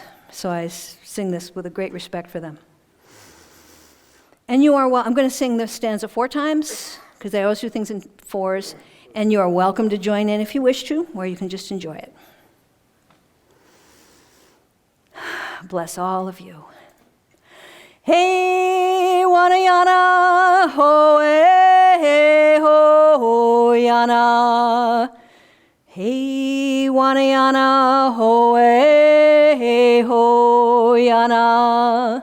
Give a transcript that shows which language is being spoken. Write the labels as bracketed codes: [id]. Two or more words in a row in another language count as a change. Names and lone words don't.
[en] So I sing this with a great respect for them. And you are well. I'm going to sing this stanza 4 times, because I always do things in 4s. And you are welcome to join in if you wish to, or you can just enjoy it. Bless all of you. Hey, wanayana, ho, eh, ho, yana. Hey, wanayana, ho, eh, ho, yana.